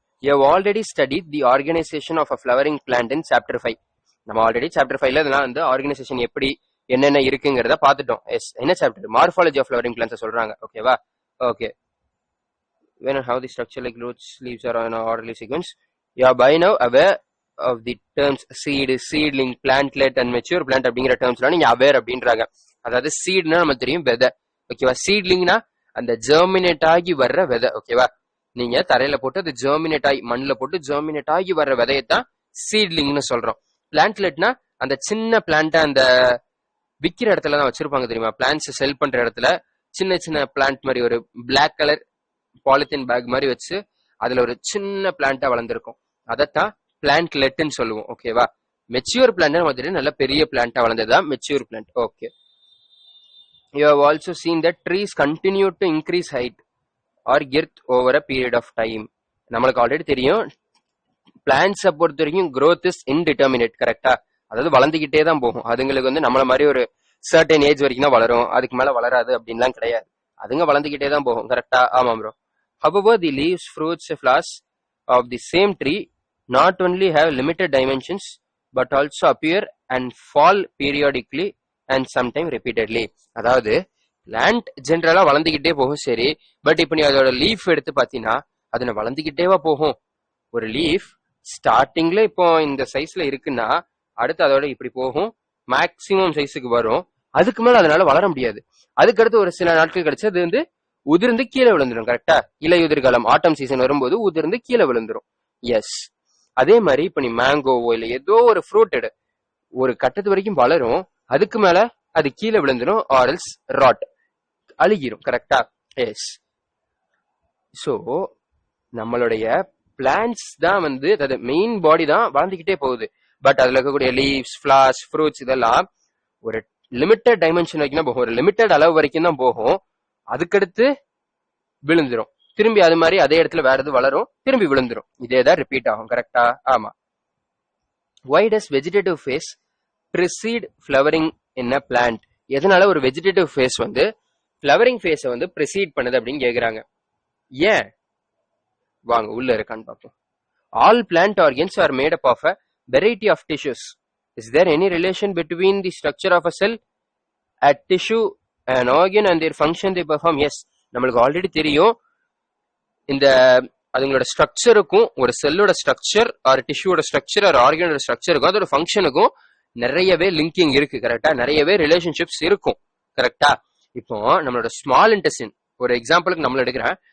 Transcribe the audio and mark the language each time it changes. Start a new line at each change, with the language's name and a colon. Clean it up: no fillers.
English: You have already studied the organization of a flowering plant in chapter 5.
Tamil: நம்ம already chapter 5ல இதெல்லாம் வந்து organisation எப்படி என்னென்ன இருக்குங்கிறத பார்த்துட்டோம். எஸ், என்ன chapter? Morphology of flowering plants சொல்றாங்க. ஓகேவா? Okay.
English: When and how the structure like roots, leaves are in an orderly sequence. You are by now aware of the terms seed, seedling, plantlet and mature plant
Tamil: அப்படிங்கிற டேர்ம்ஸ்லாம் நீங்க aware அப்படின்றாங்க. அதாவது சீட்னா நம்ம தெரியும் விதை. ஓகேவா? சீட்லிங்னா அந்த ஜெர்மினேட் ஆகி வர்ற விதை. ஓகேவா? நீங்க தரையில போட்டு அது ஜெர்மினேட் ஆகி மண்ணுல போட்டு ஜெர்மினேட் ஆகி வர்ற விதையத்தான் சீட்லிங்னு சொல்றோம். பிளான்ட்லெட்னா அந்த சின்ன பிளான்ட்டை அந்த விக்கிற இடத்துல தான் வச்சிருப்பாங்க தெரியுமா? பிளான்ட்ஸ் செல் பண்ற இடத்துல சின்ன சின்ன பிளான்ட் மாதிரி ஒரு பிளாக் கலர் பாலித்தீன் பேக் மாதிரி வச்சு அதுல ஒரு சின்ன பிளான்ட்டா வளர்ந்துருக்கும். அதைத்தான் பிளான்ட்லெட்னு சொல்லுவோம். ஓகேவா? மெச்சூர் பிளான்ட் மாதிரி நல்ல பெரிய பிளான்ட்டா வளர்ந்ததுதான் mature plant. Okay.
English: You have also seen that trees continue to increase height or girth over a period of time.
Tamil: நம்மளுக்கு ஆல்ரெடி தெரியும் பிளான்ட்ஸை பொறுத்த வரைக்கும்
English: growth is indeterminate.
Tamil: கரெக்டா? அதாவது வளர்ந்துகிட்டே தான் போகும். அதுங்களுக்கு வந்து நம்மள மாதிரி ஒரு சர்டன் ஏஜ் வரைக்கும் தான் வளரும், அதுக்கு மேல வளராது அப்படின்லாம் கிடையாது. அதுங்க வளர்ந்துகிட்டே தான் போகும். கரெக்டா? ஆமா bro.
English: However, the leaves, fruits, flowers of the same tree not only have limited dimensions but also appear and fall periodically and sometimes repeatedly.
Tamil: அதாவது பிளான்ட் ஜென்ரலா வளர்ந்துகிட்டே போகும், சரி. பட் இப்ப நீ அதோட லீஃப் எடுத்து பாத்தீங்கன்னா அது வளர்ந்துகிட்டேவா போகும்? ஒரு லீஃப் ஸ்டார்டிங்ல இப்போ இந்த சைஸ்ல இருக்குன்னா அடுத்து அதோட இப்படி போகும், மேக்சிமம் சைஸுக்கு வரும். அதுக்கு மேல அதனால வளர முடியாது. அதுக்கடுத்து ஒரு சில நாட்கள் கழிச்சு அது வந்து உதிர்ந்து கீழே விழுந்துடும். கரெக்டா? இலையுதிர் காலம் ஆட்டம் சீசன் வரும்போது உதிர்ந்து கீழே விழுந்துரும். எஸ், அதே மாதிரி இப்ப நீ மேங்கோவோ இல்ல ஏதோ ஒரு ஃப்ரூட் எடு, ஒரு கட்டத்து வரைக்கும் வளரும், அதுக்கு மேல அது கீழே விழுந்துடும், ஆரல்ஸ் ராட் அழுகிரும். கரெக்டா? எஸ். சோ நம்மளுடைய பிளான்ட்ஸ் தான் வந்து மெயின் பாடி தான் வளர்ந்துகிட்டே போகுது. பட் அதுல இருக்கக்கூடிய லீவ்ஸ், ஃபிளவர்ஸ், ஃப்ரூட்ஸ் இதெல்லாம் ஒரு லிமிட்டட் டைமென்ஷன் வரைக்கும் தான் போகும், ஒரு லிமிட்டட் அளவு வரைக்கும் தான் போகும். அதுக்கடுத்து விழுந்துரும், திரும்பி அது மாதிரி அதே இடத்துல வேற எது வளரும், திரும்பி விழுந்துரும். இதேதான் ரிப்பீட் ஆகும். கரெக்டா? ஆமா.
English: Why does vegetative phase precede flowering in a plant?
Tamil: எதனால ஒரு வெஜிடேட்டிவ் ஃபேஸ் வந்து ஃப்ளவரிங் ஃபேஸை வந்து ப்ரிசீட் பண்ணுது அப்படின்னு கேக்குறாங்க. ஏன்? வாங்க உள்ள இருக்கான்னு பார்ப்போம்.
English: All plant organs are made up of a variety of tissues. Is there any relation between the structure of a cell, a tissue, an organ and their function they perform?
Tamil: Yes, நம்மளுக்கு already தெரியும் இந்த அதுங்களோட ஸ்ட்ரக்சருக்கும் ஒரு செல்லோட structure R டிஷ்யூட structure R ஆர்கனோட ஸ்ட்ரக்சருக்கும் அதோட ஃபங்க்ஷனுக்கும் நிறையவே linking இருக்கு. கரெக்டா? நிறையவே relationships இருக்கும். கரெக்டா? இப்போ நம்மளோட ஸ்மால் இன்டெஸ்டைன் ஒரு எக்ஸாம்பிளுக்கு நம்மள எடுக்கிறேன்.